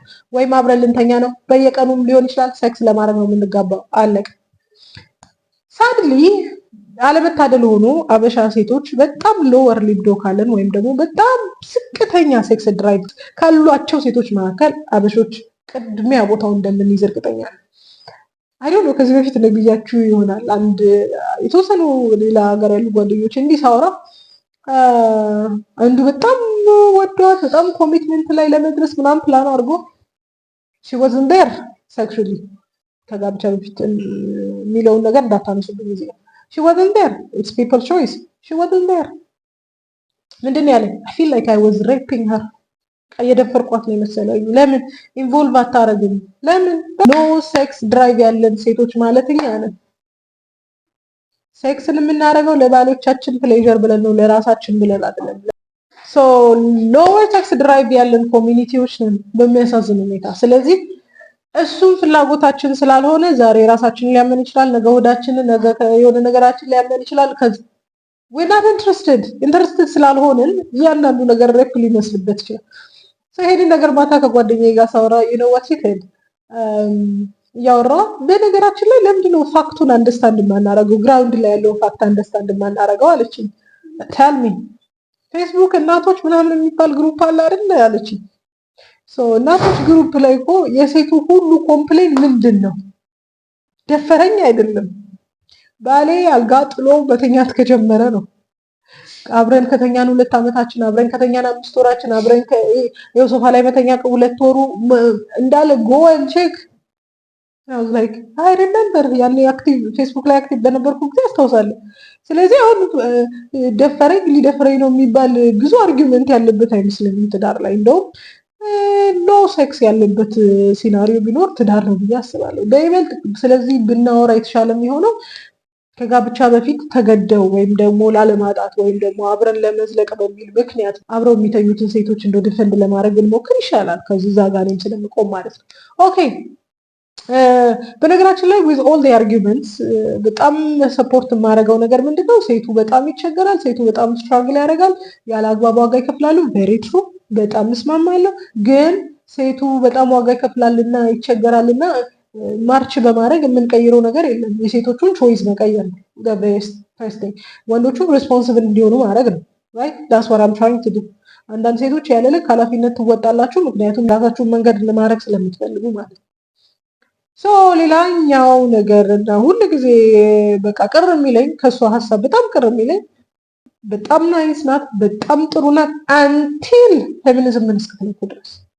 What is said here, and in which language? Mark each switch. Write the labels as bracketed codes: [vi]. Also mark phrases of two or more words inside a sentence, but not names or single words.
[am] ወይም አብረን ልንተኛ ነው፣ በየቀኑም ሊሆን ይችላል። ሴክስ ለማድረግ ነው የምንጋባው። አለቀ። ሳድሊ አለመታደል ሆኖ አበሻ ሴቶች በጣም [en] lower libido [am] ካለን ወይም ደግሞ በጣም ዝቅተኛ [en] sex drive [am] ካሏቸው ሴቶች መካከል አበሾች ቅድሚያ ቦታው እንደምንይዝ እርግጠኛ ነኝ። [en] I don't know [am] ከዚህ በፊት ነግያችሁ ይሆናል። አንድ የተወሰኑ ሌላ ሀገር ያሉ ጓደኞች እንዲህ ሳወራ አንዱ በጣም ወዷት በጣም ኮሚትመንት ላይ ለመድረስ ምናምን ፕላን አድርጎ [en] she wasn't there sexually [am] ከጋብቻ በፊት የሚለውን ነገር እንዳታነሱብኝ እዚህ ጋር [en] she wasn't there, it's people's choice. she wasn't there [am] ምንድን ነው ያለኝ? [en] I feel like I was raping her [am] የደፈርኳት ነው የመሰለኝ። ለምን ኢንቮልቭ አታረግም? ለምን [en] no sex drive [am] ያለን ሴቶች ማለት እኛ ነን። ሴክስን የምናደርገው ለባሎቻችን ፕሌዠር ብለን ነው፣ ለራሳችን ብለን አይደለም። [en] so lower sex drive [am] ያለን ኮሚኒቲዎች ነን በሚያሳዝን ሁኔታ። ስለዚህ እሱም ፍላጎታችን ስላልሆነ ዛሬ ራሳችንን ሊያመን ይችላል፣ ነገ ሆዳችንን፣ ነገ የሆነ ነገራችን ሊያመን ይችላል። ከዚህ [en] we're not interested [am] ስላልሆንን እያንዳንዱ ነገር ሬፕ ሊመስልበት ይችላል። ይሄንን ነገር ማታ ከጓደኛዬ ጋር ሳወራ [en] what she said [am] ያወራ በነገራችን ላይ ለምንድነው ፋክቱን አንደርስታንድ ማናረገው ግራውንድ ላይ ያለው ፋክት አንደርስታንድ ማናረገው አለችኝ። [en] tell me [am] ፌስቡክ እናቶች ምናምን የሚባል ግሩፕ አለ አይደል አለችኝ። እናቶች ግሩፕ ላይ እኮ የሴቱ ሁሉ ኮምፕሌን ምንድነው? ደፈረኝ አይደለም፣ ባሌ አልጋ ጥሎ በተኛት ከጀመረ ነው። አብረን ከተኛን 2 ዓመታችን፣ አብረን ከተኛን 5 ወራችን፣ አብረን ሶፋ ላይ መተኛ 2 ወሩ እንዳለ [en] go and check I was like I remember [am] ያኔ አክቲቭ ፌስቡክ ላይ አክቲቭ በነበርኩ ጊዜ አስታውሳለሁ። ስለዚህ አሁን ደፈረኝ ሊደፈረኝ ነው የሚባል ብዙ አርጊውመንት ያለበት አይመስለኝም ትዳር ላይ። እንደውም ኖ ሴክስ ያለበት ሲናሪዮ ቢኖር ትዳር ነው ብዬ አስባለሁ በይበልጥ። ስለዚህ ብናወራ የተሻለ የሚሆነው ከጋብቻ በፊት ተገደው ወይም ደግሞ ላለማጣት ወይም ደግሞ አብረን ለመዝለቅ በሚል ምክንያት አብረው የሚተኙትን ሴቶች እንደው ዲፌንድ ለማድረግ እንሞክር ይሻላል። ከዚህ ጋር እኔም ስለምቆም ማለት ነው። ኦኬ። በነገራችን ላይ [en] with all the arguments [am] በጣም ሰፖርት የማደርገው ነገር ምንድነው? ሴቱ በጣም ይቸገራል፣ ሴቱ በጣም ስትራግል ያደርጋል፣ ያለ አግባብ ዋጋ ይከፍላሉ። [en] very true፣ [am] በጣም እስማማለሁ። ግን ሴቱ በጣም ዋጋ ይከፍላልና ይቸገራልና ማርች በማድረግ የምንቀይረው ነገር የለም። የሴቶቹን ቾይስ መቀየር ነው [en] the best thing። [am] ወንዶቹ ሬስፖንሲብል እንዲሆኑ ማድረግ ነው። [en] right that's what I'm trying to do። [am] አንዳንድ ሴቶች ያለ ልክ ኃላፊነት ትወጣላችሁ፣ ምክንያቱም ራሳችሁን መንገድ ለማድረግ ስለምትፈልጉ ማለት ነው። ሌላኛው ነገር እና ሁሉ ጊዜ በቃ ቅር የሚለኝ ከሷ ሀሳብ በጣም ቅር የሚለኝ በጣም ናይስ ናት፣ በጣም ጥሩ ናት አንቲል ፌሚኒዝምን እስክትነኩ ድረስ